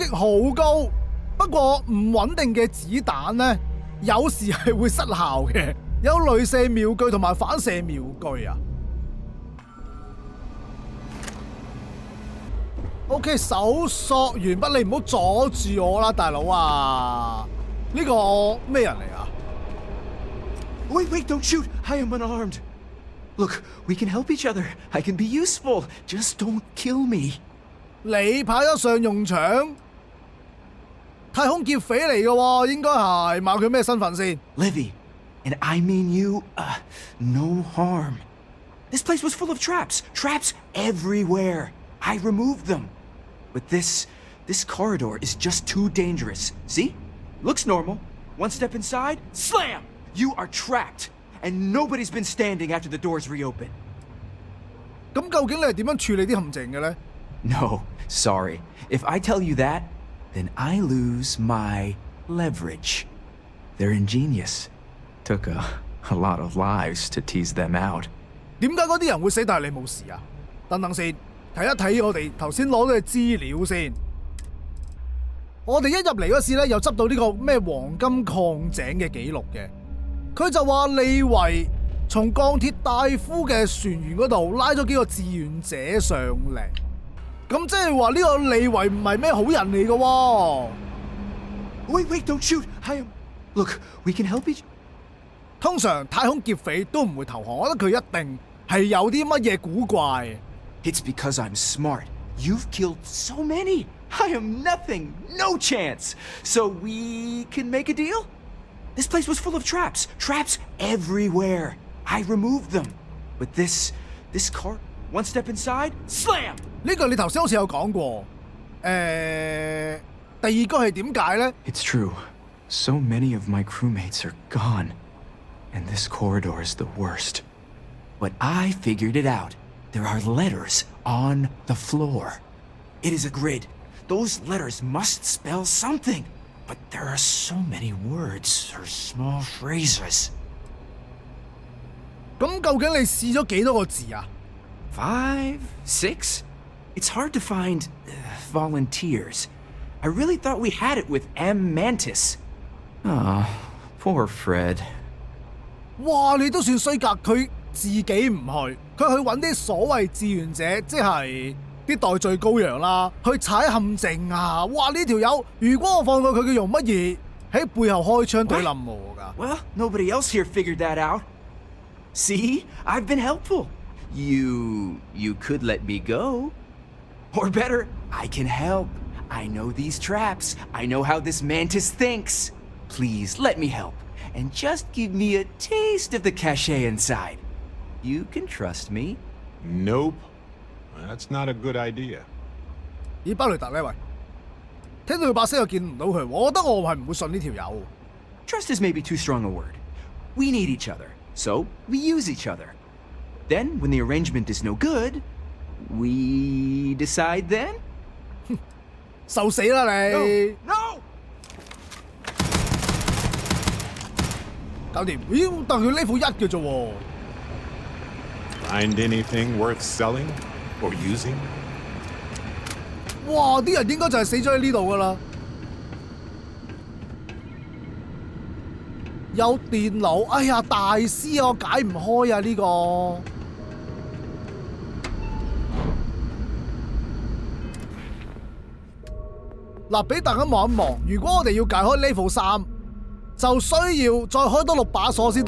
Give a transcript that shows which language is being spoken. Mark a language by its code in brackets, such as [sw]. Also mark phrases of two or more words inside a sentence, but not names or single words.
[yue] 擊好高，不過唔穩定嘅子彈呢，有時係會失效嘅，有雷射瞄具同埋反射瞄具啊。OK， 搜索完畢，你唔好阻住我啦，大佬啊！呢個咩人嚟啊？ [en] Wait, don't shoot! I am unarmed. Look, we can help each other. I can be useful. Just don't kill me. [yue] 你派得上用場？太空劫匪嚟嘅喎，應該係問佢咩身份先 [en] Livy, and I mean you, no harm. This place was full of traps. Traps everywhere. I removed them. But this corridor is just too dangerous. See? Looks normal. One step inside, slam! You are trapped. And nobody's been standing after the doors reopen. [yue] 咁究竟你係點樣處理啲陷阱嘅咧 [en] No, sorry. If I tell you that, then I lose my leverage. They're ingenious. Took a lot of lives to tease them out. [yue] 點解嗰啲人會死但係你冇事啊？等等先，睇一睇我哋頭先攞到嘅資料先。我哋一入嚟嗰時咧，又執到呢個咩黃金礦井嘅記錄嘅。佢就話利維從鋼鐵大夫嘅船員嗰度拉咗幾個志願者上嚟，咁即係話呢個利維唔係咩好人嚟嘅喎。 [en] Wait, don't shoot! I am... Look, we can help each... [yue] 通常太空劫匪都唔會投降，我覺得佢一定係有啲乜嘢古怪。 [en] It's because I'm smart. You've killed so many. I am nothing. No chance. So we can make a deal? This place was full of traps. Traps everywhere. I removed them. But this car, one step inside, slam! [yue] 呢個你頭先好似有講過。第二個係點解呢？ [en] It's true. So many of my crewmates are gone. And this corridor is the worst. But I figured it out. There are letters on the floor. It is a grid. Those letters must spell something. but there are so many words or small phrases. [yue] 咁究竟你試咗幾多個字啊？ [en] 5, 6? It's hard to find volunteers. I really thought we had it with M. Mantis. Ah, poor Fred. 哇！ [yue] 你都算衰格，佢自己唔去，佢去揾啲所謂志願者，即係啲代罪羔羊啦，去踩陷阱啊！哇！呢條友，如果我放過佢，佢用乜嘢喺背後開槍對冧我㗎？ [en] Well, nobody else here figured that out. See, I've been helpful. You could let me go. Or better, I can help. I know these traps. I know how this mantis thinks. Please let me help. And just give me a taste of the cachet inside. You can trust me. Nope. That's not a good idea. [yue] 咦，巴雷特呢喂，聽到佢把聲又見唔到佢，我覺得我係唔會信呢條友。 [en] Trust is maybe too strong a word. We need each other, so we use each other. Then, when the arrangement is no good, we decide then? [yue] 受死啦你 [en] ！No! [yue] 搞掂，咦？但佢 level 1嘅啫喎。 [en] Find anything worth selling or using? 哇！ [yue] 啲人應該就係死咗喺呢度㗎啦。有電腦，哎呀，大師我解唔開啊呢個。嗱，俾大家望一望，如果我哋要解開 level 3，就需要再開多6把鎖先得。